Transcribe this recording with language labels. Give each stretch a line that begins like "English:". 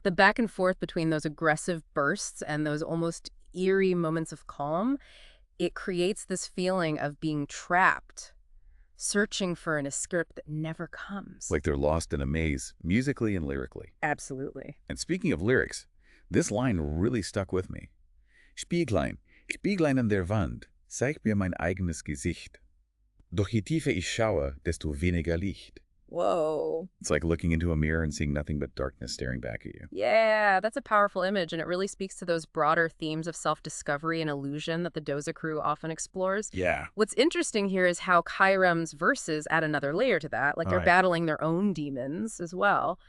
English: The back and forth between those aggressive bursts and those almost eerie moments of calm, it creates this feeling of being trapped, searching for an escape that never comes. Like they're lost in a maze, musically and lyrically. Absolutely. And speaking of lyrics, this line really stuck with me.
German: Spieglein, Spieglein an der Wand, zeig mir mein eigenes Gesicht. Doch je tiefer ich schaue, desto weniger Licht.
English: Whoa. It's like looking into a mirror and seeing nothing but darkness staring back at you. Yeah, that's a powerful image, and it really speaks to those broader themes of self-discovery and illusion that the Doza Crew often explores. Yeah. What's interesting here is how Kairam's verses add another layer to that, like they're Right. battling their own demons as well,